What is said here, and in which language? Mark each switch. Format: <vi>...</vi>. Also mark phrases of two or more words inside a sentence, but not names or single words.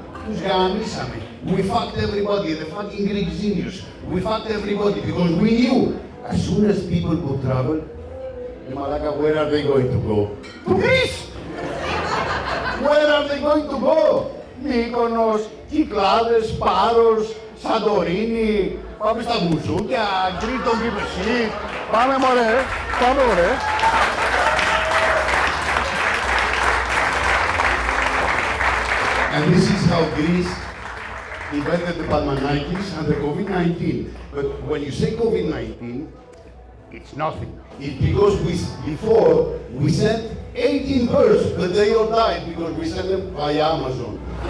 <en>We fucked everybody, the fucking Greek genius. We fucked everybody because we knew as soon as people could travel, Malaka, where are they going to go? To Greece! Where are they going to go? Mykonos,</en> <el>Κυκλάδες, Πάros, Σαντορίνη, πάμε στα μπουζούκια, Κρήτο, Κύπρεση. Πάμε μωρέ, πάμε μωρέ.</el> <en>And this is how Greece invented the Palmanitis and the COVID-19. But when you say COVID-19, it's nothing. It's because before we sent 18 birds, but they all died because we sent them by Amazon.</en>